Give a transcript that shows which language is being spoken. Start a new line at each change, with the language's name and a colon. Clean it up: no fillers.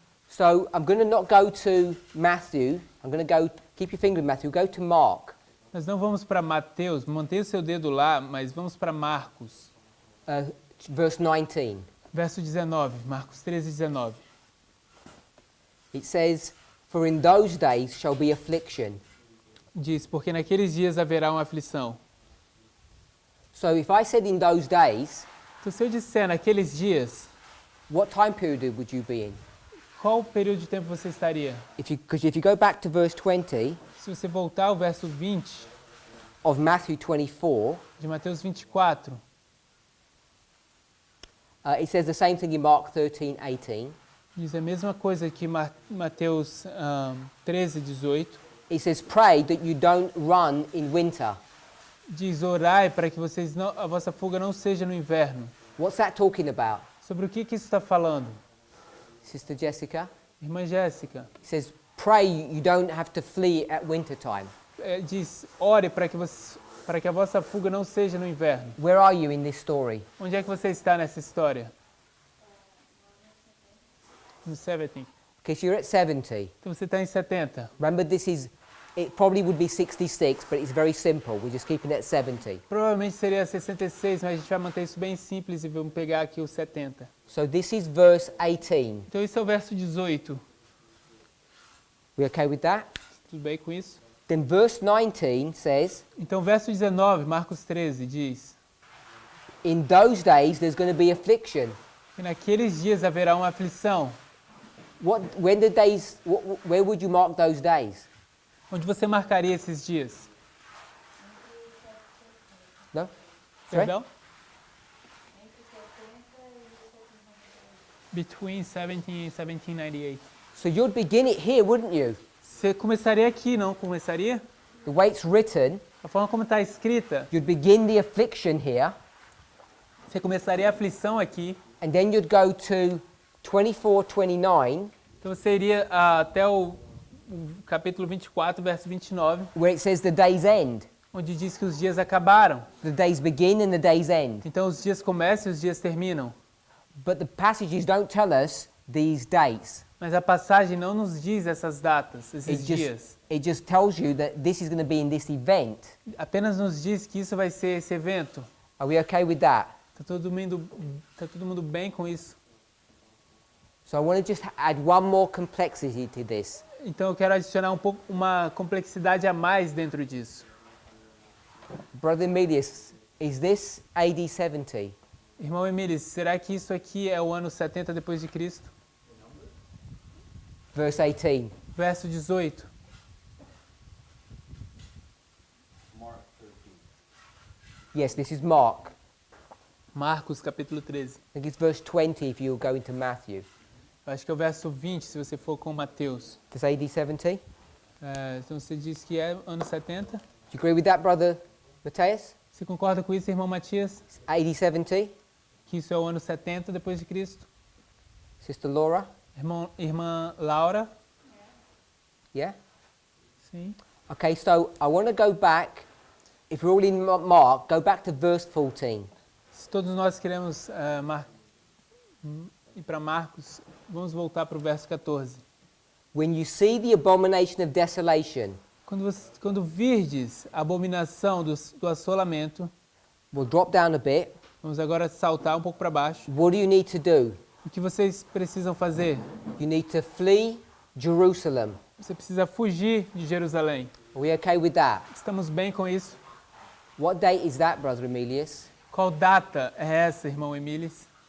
English: So I'm going to not go to Matthew. I'm going to go, keep your finger in Matthew, go to Mark.
Portuguese: Nós não vamos para Mateus, mantenha o seu dedo lá, mas vamos para Marcos.
English: Verse 19.
Portuguese: Verso 19, Marcos 13, 19.
English: It says, "For in those days shall be affliction."
Portuguese: Diz, porque naqueles dias haverá uma aflição.
English: So if I said in those days,
Portuguese: Então se eu disser naqueles dias,
English: what time period would you be in?
Portuguese: qual período de tempo você estaria?
English: Because if you go back to verse 20
Portuguese: Se você voltar ao verso 20
English: of Matthew 24,
Portuguese: de Mateus 24,
English: it says the same thing in Mark 13, 18.
Portuguese: diz a mesma coisa que Mateus 13, 18.
English: It says, "Pray that you don't run in winter."
Portuguese: Diz, orai para que a vossa fuga não seja no inverno.
English: What's that talking about,
Portuguese: Sobre o que isso está falando?
English: Sister Jessica?
Portuguese: Irmã Jéssica,
English: It says, "Pray you don't have to flee at winter time."
Portuguese: diz, ore para que a vossa fuga não seja no inverno.
English: Where are you in this story?
Portuguese: Onde é que você está nessa história?
English: No 70. Okay, so you're at 70.
Portuguese: Então você está em 70.
English: Remember, it probably would be 66, but it's very simple. We're just keeping it at 70.
Portuguese: Provavelmente seria 66, mas a gente vai manter isso bem simples e vamos pegar aqui o 70.
English: So this is verse 18.
Portuguese: Então esse é o verso 18.
English: We okay with that?
Portuguese: Tudo bem com isso?
English: Then verse 19 says,
Portuguese: Então verso 19, Marcos 13, diz:
English: "In those days there's going to be affliction."
Portuguese: E naqueles dias haverá uma aflição.
English: Where would you mark those days?
Portuguese: Onde você marcaria esses dias?
English: No? Sorry?
Portuguese: Perdão?
English: Between 70 and 1798. So you'd begin it here, wouldn't you?
Portuguese: Você começaria aqui, não começaria?
English: The way it's written,
Portuguese: A forma como está escrita,
English: you'd begin the affliction here,
Portuguese: você começaria a aflição aqui,
English: and then you'd go to 24, 29,
Portuguese: então você iria até o capítulo 24, verso 29,
English: where it says the days end.
Portuguese: onde diz que os dias acabaram.
English: The days begin and the days end.
Portuguese: Então os dias começam e os dias terminam.
English: But the passages don't tell us these dates.
Portuguese: Mas a passagem não nos diz essas datas, esses dias.
English: It just tells you that this is going to be in this event.
Portuguese: Apenas nos diz que isso vai ser esse evento.
English: Are we okay with that?
Portuguese: Tá todo mundo bem com isso?
English: So I want to just add one more complexity to this.
Portuguese: Então eu quero adicionar uma complexidade a mais dentro disso.
English: Brother Emilius, is this AD 70?
Portuguese: Irmão Emílio, será que isso aqui é o ano 70 depois de Cristo?
English: Verse 18.
Portuguese: Verso 18.
English: Mark 13. Yes, this is Mark.
Portuguese: Marcos, capítulo 13.
English: I think it's verse 20 if you go into Matthew.
Portuguese: Eu acho que é o verso 20, se você for com Mateus.
English: Does AD 70?
Portuguese: Então você diz que é ano 70.
English: Do you agree with that, brother Matthias?
Portuguese: Você concorda com isso, irmão Matias?
English: It's AD 70?
Portuguese: Que isso é o ano 70 depois de Cristo?
English: Sister Laura?
Portuguese: Irmã Laura?
English: Yeah?
Portuguese: Sim.
English: Okay, so I want to go back. If we're all in Mark, go back to verse 14.
Portuguese: Se todos nós queremos ir para Marcos, vamos voltar para o verso 14.
English: When you see the abomination of desolation,
Portuguese: Quando virdes a abominação do assolamento,
English: we'll drop down a bit.
Portuguese: vamos agora saltar um pouco para baixo.
English: What do you need to do?
Portuguese: O que vocês precisam fazer?
English: You need to flee Jerusalem.
Portuguese: Você precisa fugir de Jerusalém.
English: Are we okay with that?
Portuguese: Estamos bem com isso?
English: What date is that, Brother Emilius?
Portuguese: Qual data é essa, irmão Emílis?